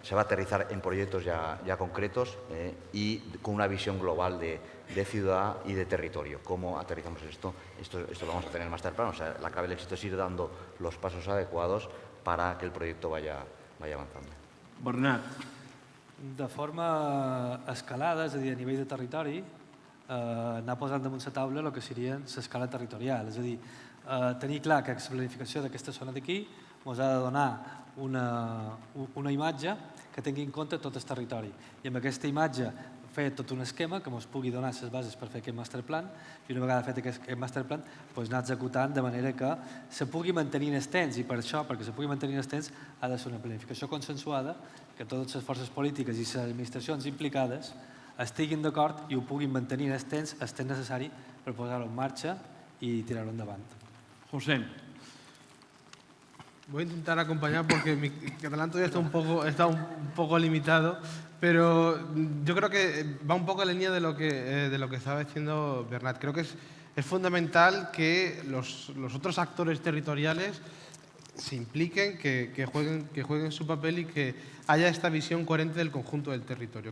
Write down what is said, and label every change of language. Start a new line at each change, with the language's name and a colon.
Spanish: Se va a aterrizar en proyectos ya concretos y con una visión global de ciudad y de territorio. ¿Cómo aterrizamos esto? Esto lo vamos a tener en el master plan. O sea, la clave del éxito es ir dando los pasos adecuados para que el proyecto vaya avanzando. Bernat.
Catalan: De forma escalada, és a dir, a nivell de territori, anar posant damunt la taula el que seria l'escala territorial. És a dir, tenir clar que la planificació d'aquesta zona d'aquí ens ha de donar una imatge que tingui en compte tot el territori. I amb aquesta imatge fer tot un esquema que ens pugui donar les bases per fer aquest master plan, i una vegada fet aquest master plan anar executant de manera que se pugui mantenir en el temps, i per això, perquè se pugui mantenir en el temps, ha de ser una planificació consensuada, que totes les forces polítiques i les administracions implicades estiguin d'acord i ho puguin mantenir en el temps necessari per posar-ho en marxa i tirar-ho endavant. José.
Spanish: Voy a intentar acompañar porque mi catalán todavía está un poco limitado, pero yo creo que va un poco en línea de lo que estaba diciendo Bernat. Creo que es fundamental que los otros actores territoriales se impliquen, que jueguen su papel y que haya esta visión coherente del conjunto del territorio.